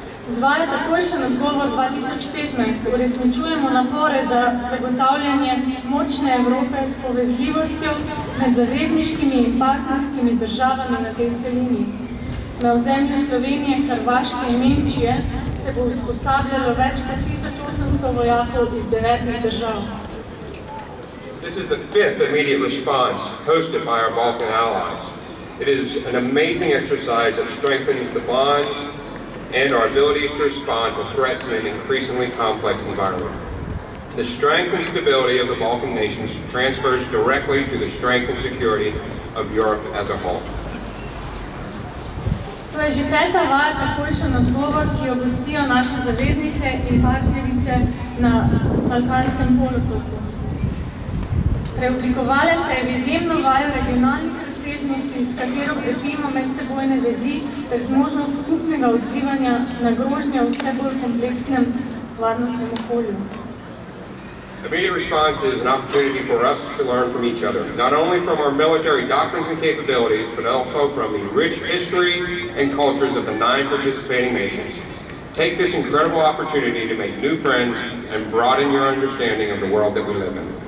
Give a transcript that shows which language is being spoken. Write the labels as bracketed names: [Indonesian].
[Slovenian] Z vajo Takojšen odgovor 2015 uresničujemo napore za zagotavljanje močne Evrope s povezljivostjo med zavezniškimi in partnerskimi državami na tej celini. Na ozemlju Slovenije, Hrvaške in Nemčije se bo usposabljalo več kot 1800 vojakov iz 9 držav. [English] This is the 5th immediate response hosted by our Balkan allies. It is an amazing exercise that strengthens the bonds and our abilities to respond to threats in an increasingly complex environment. The strength and stability of the Balkan nations transfers directly to the strength and security of Europe as a whole. [Slovenian] To je že 5. vaja Takojšen odgovor, ki jo gostijo naše zaveznice in partnerice na Balkanskem polotoku. Preoblikovale se je v izjemno vajo regionalnih razsežnosti, s katero krepimo medsebojne vezi ter zmožnost skupnega odzivanja na grožnje v vse bolj kompleksnem varnostnem okolju. [English] Immediate response is an opportunity for us to learn from each other, not only from our military doctrines and capabilities, but also from the rich histories and cultures of the 9 participating nations. Take this incredible opportunity to make new friends and broaden your understanding of the world that we live in.